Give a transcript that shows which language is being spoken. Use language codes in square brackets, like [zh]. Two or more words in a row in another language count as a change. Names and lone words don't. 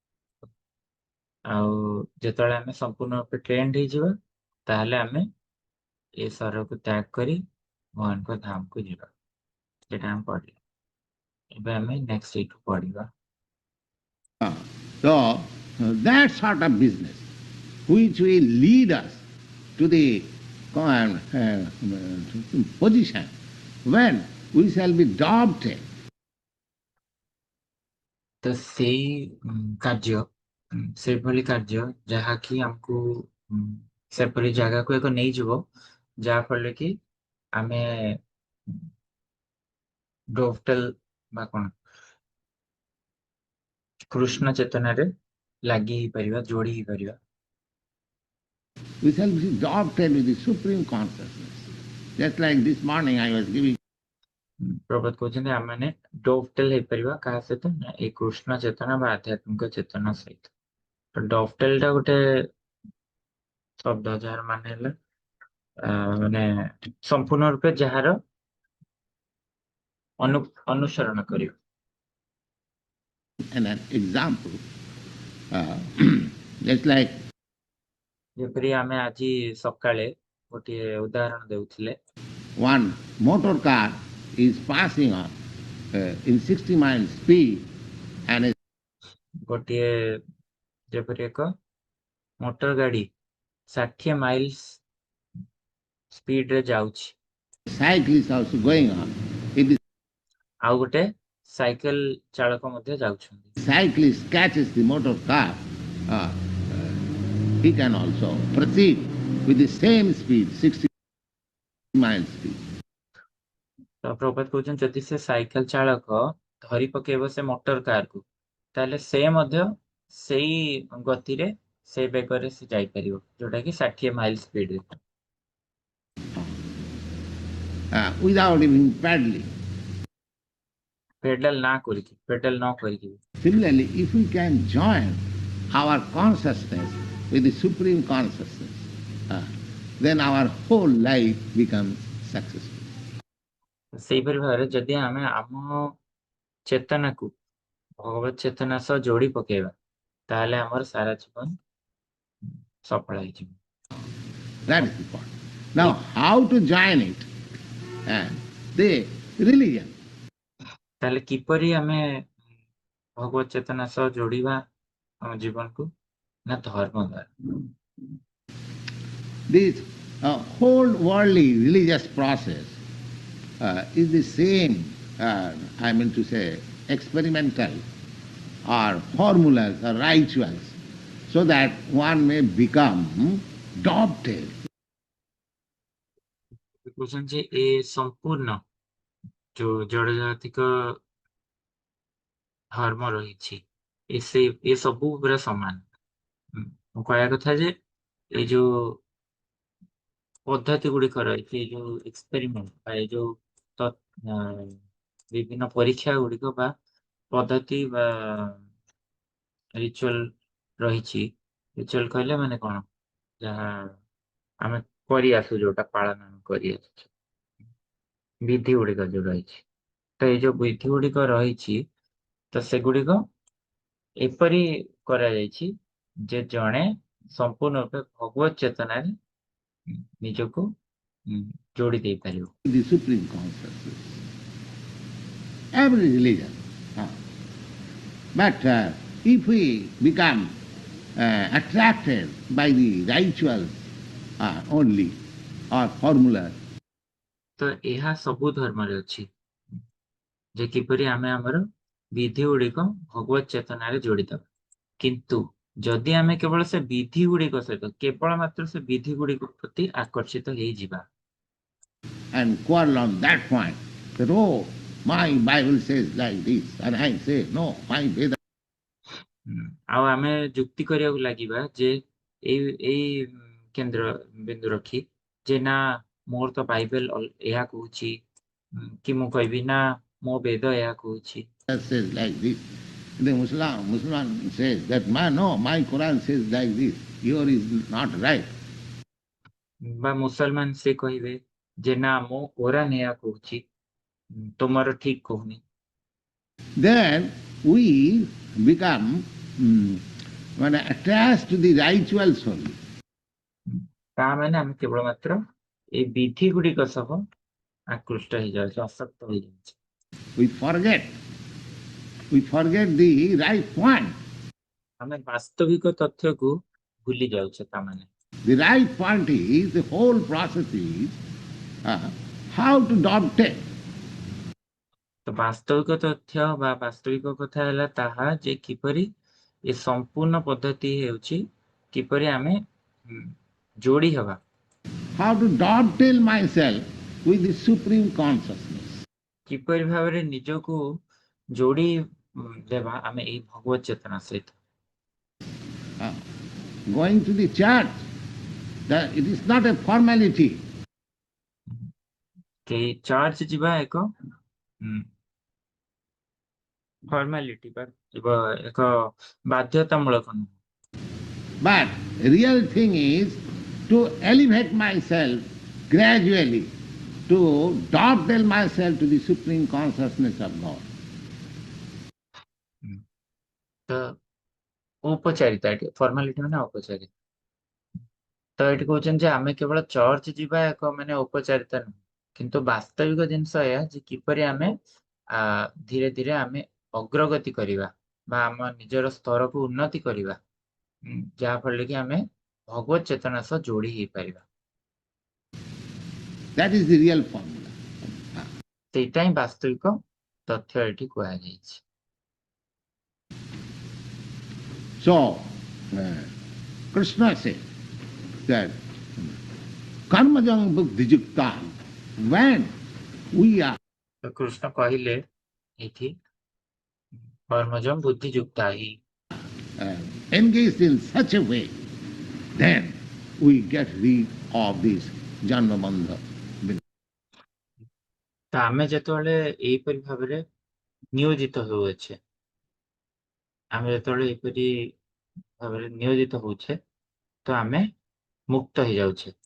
[or] ଆଉ ଯେତେବେଳେ ଆମେ ସମ୍ପୂର୍ଣ୍ଣ ରୂପେ ଟ୍ରେଣ୍ଡ ହେଇଯିବା ତାହେଲେ ଆମେ ଏ ଶରୀରକୁ ତ୍ୟାଗ କରି ଭଗବାନଙ୍କ ଧାମକୁ ଯିବା। ସେଟା ଆମେ ପଢିବା। ଏବେ ଆମେ ନେକ୍ସଟ ଏଇଠୁ ପଢିବା। [en] So that sort of business which will lead us to the position when we shall be adopted. [or] ତ ସେଇ କାର୍ଯ୍ୟ ସେଭଳି କାର୍ଯ୍ୟ ଯାହାକି ଆମକୁ ସେପରି ଜାଗାକୁ ଏକ ନେଇଯିବ ଯାହା ଫଳରେ କି ଆମେ ଡୋଭଟେଲ ବା କଣ କୃଷ୍ଣ ଚେତନାରେ ଲାଗି ହେଇପାରିବା, ଯୋଡି ହେଇପାରିବା। [en] We shall be adopted with the supreme consciousness. Just like this morning I was giving. [or] ପ୍ରଭାତ କହୁଛନ୍ତି ଆମେ ଡୋଭଟେଲ ହେଇପାରିବା କାହା ସହିତ ନା ଏଇ କୃଷ୍ଣ ଚେତନା ବା ଆଧ୍ୟାତ୍ମିକ ଚେତନା ସହିତ। ତ ଡୋଭଟେଲ ଟା ଗୋଟେ ଶବ୍ଦ ଯାହାର ମାନେ ହେଲା ମାନେ ସମ୍ପୂର୍ଣ୍ଣ ରୂପେ ଯାହାର ଅନୁସରଣ କରିବା। [en] And an example, just like [or] ଯେପରି ଆମେ ଆଜି ସକାଳେ ଗୋଟିଏ ଉଦାହରଣ ଦେଉଥିଲେ। [en] one motor car is passing on in 60 miles speed and [or] ଗୋଟିଏ ଯେପରି ଏକ ମୋଟର ଗାଡି 60 [en] miles speed [or] ରେ ଯାଉଛି। [en] cycle is also going on. If the [or] ଆଉ ଗୋଟେ ସାଇକେଲ ଚାଳକ ମଧ୍ୟ ଯାଉଛନ୍ତି। [en] cyclist catches the motor car, he can also proceed with the same speed, 60 miles speed. [or] ତ ପ୍ରଭାତ କହୁଛନ୍ତି ଯଦି ସେ ସାଇକେଲ ଚାଳକ ଧରି ପକେଇବ ସେ ମୋଟର କାରକୁ ତାହେଲେ ସେ ମଧ୍ୟ ସେଇ ଗତିରେ ସେଇ ବେଗରେ ସେ ଯାଇପାରିବ ଯୋଉଟା କି 60 ମାଇଲ ସ୍ପିଡରେ [en] without even paddling. [or] ପେଡାଲ ନ କରିକି। [en] Similarly, if we can join our consciousness with the supreme consciousness, then our whole life becomes successful. [or] ସେଇପରି ଭାବରେ ଯଦି ଆମେ ଆମ ଚେତନାକୁ ଭଗବତ ଚେତନା ସହ ଯୋଡି ପକେଇବା ତାହେଲେ ଆମର ସାରା ଜୀବନ ସଫଳ ହେଇଯିବ। [en] That is the point. Now, how to join it? The religion. [or] ତାହେଲେ କିପରି ଆମେ ଭଗବତ ଚେତନା ସହ ଯୋଡିବା ଆମ ଜୀବନକୁ ନା ଧର୍ମ ଦ୍ୱାରା। [en] This whole worldly religious process is the same, I mean to say, experimental or formulas or rituals, so that one may become adopted. [or] କହୁଛନ୍ତି ଯେ ଏ ସମ୍ପୂର୍ଣ୍ଣ ଯୋଉ ଜଡ ଜାଗତିକ ଧର୍ମ ରହିଛି [hi] ये सबू पूरा समान। [or] ମୁଁ କହିବା କଥା ଯେ ଏଇ ଯୋଉ ପଦ୍ଧତି ଗୁଡିକ ରହିଛି, ଏଇ ଯୋଉ ଏକ୍ସପେରିମେଣ୍ଟ ବା ଏଇ ଯୋଉ ତ ଅ, ବିଭିନ୍ନ ପରୀକ୍ଷା ଗୁଡିକ ବା ପଦ୍ଧତି ବା ରିଚୁଆଲ ରହିଛି। ରିଚୁଆଲ କହିଲେ ମାନେ କଣ, ଯାହା ଆମେ କରି ଆସୁ, ଯୋଉଟା ପାଳନ ଆମେ କରି ଆସୁଛୁ, ବିଧି ଗୁଡିକ ଯୋଉ ରହିଛି। ତ ଏଇ ଯୋଉ ବିଧି ଗୁଡିକ ରହିଛି, ତ ସେଗୁଡିକ ଏପରି କରାଯାଇଛି ଯେ ଜଣେ ସମ୍ପୂର୍ଣ୍ଣ ରୂପେ ଭଗବତ ଚେତନାରେ ନିଜକୁ ଯୋଡି ଦେଇପାରିବ। [en] The Supreme Consciousness. Every religion. Uh, But if we become attracted by the rituals only or formulas, [or] ତ ଏହା ସବୁ ଧର୍ମରେ ଅଛି ଯେ କିପରି ଆମେ ଆମର ବିଧି ଗୁଡିକ ଭଗବତ ଚେତନାରେ ଯୋଡିଦବା। କିନ୍ତୁ ଯଦି ଆମେ କେବଳ ସେ ବିଧି ଗୁଡିକ ସହିତ କେବଳ ମାତ୍ର ସେ ବିଧି ଗୁଡିକ ପ୍ରତି ଆକର୍ଷିତ ହେଇଯିବା, [en] and quarrel on that point, that oh, my Bible says like this, and I say no, my Veda. [or] ଆଉ ଆମେ ଯୁକ୍ତି କରିବାକୁ ଲାଗିବା ଯେ ଏଇ କେନ୍ଦ୍ର ବିନ୍ଦୁ ରଖି ଯେ ନା ମୋର ତ ବାଇବେଲ ଏହା କହୁଛି, କି ମୁଁ କହିବି ନା ମୋ ବେଦ ଏହା କହୁଛି। [en] Says like this. The Muslim says that no, my Quran says like this. Yours is not right. [or] ବା ମୁସଲମାନ ସେ କହିବେ ଯେ ନା ମୋ କୋରାନ ଏହା କହୁଛି, ତୁମର ଠିକ କହୁନି। [en] Then we become attached to the rituals only. [or] ତା ମାନେ ଆମେ କେବଳ ମାତ୍ର ଏଇ ବିଧି ଗୁଡିକ ସହ ଆକୃଷ୍ଟ ହେଇଯାଉଛି, ଆସକ୍ତ ହେଇଯାଉଛି। [en] We forget the right point. [or] ଆମେ ବାସ୍ତବିକ ତଥ୍ୟକୁ ଭୁଲି ଯାଉଛେ ତା ମାନେ। [en] The right point is, the whole process is how to dovetail. [or] ତ ବାସ୍ତବିକ ତଥ୍ୟ ବା ବାସ୍ତବିକ କଥା ହେଲା ତାହା ଯେ କିପରି ଏ ସମ୍ପୂର୍ଣ୍ଣ ପଦ୍ଧତି ହେଉଛି କିପରି ଆମେ ଯୋଡି ହେବା। [en] How to dovetail myself with the Supreme Consciousness. [or] କିପରି ଭାବରେ ନିଜକୁ ଯୋଡି ଦେବା ଆମେ ଏଇ ଭଗବତ ଚେତନା ସହିତ। [en] Going to the church, it is not a formality. [or] କି ଚର୍ଚ୍ଚ ଯିବା ଏକ ଫର୍ମାଲିଟି ବା ଏକ ବାଧ୍ୟତାମୂଳକ ନୁହେଁ। [en] But real thing is to elevate myself gradually, to dovetail myself to the Supreme Consciousness of God. [or] ତ ଔପଚାରିତା, ଏଠି ଫର୍ମାଲିଟି ମାନେ ଔପଚାରିତା। ତ ଏଠି କହୁଛନ୍ତି ଯେ ଆମେ କେବଳ ଚର୍ଚ୍ଚ ଯିବା ଏକ ମାନେ ଔପଚାରିତା ନୁହେଁ, କିନ୍ତୁ ବାସ୍ତବିକ ଜିନିଷ ଏହା ଯେ କିପରି ଆମେ ଧୀରେ ଧୀରେ ଆମେ ଅଗ୍ରଗତି କରିବା ବା ଆମ ନିଜର ସ୍ତରକୁ ଉନ୍ନତି କରିବା, ଯାହା ଫଳରେ କି ଆମେ ଭଗବତ ଚେତନା ସହ ଯୋଡି ହେଇପାରିବା। [en] That is the real formula. [or] ସେଇଟା ହିଁ ବାସ୍ତବିକ ତଥ୍ୟ ଏଠି କୁହାଯାଇଛି। [en] So, Krishna said that [sa] कर्मजं बुद्धियुक्ता, [en] when we are [or] ତ କୃଷ୍ଣ କହିଲେ ଏଠି [sa] କର୍ମଜଂ ବୁଦ୍ଧିଯୁକ୍ତା ହି, [en] engaged in such a way, then we get rid of this [sa] जन्म बन्ध. [or] ତ ଆମେ ଯେତେବେଳେ ଏହିପରି ଭାବରେ ନିୟୋଜିତ ହେଉଅଛେ, ଆମେ ଯେତେବେଳେ ଏହିପରି ଭାବରେ ନିୟୋଜିତ ହଉଛେ ତ ଆମେ ମୁକ୍ତ ହେଇଯାଉଛେ।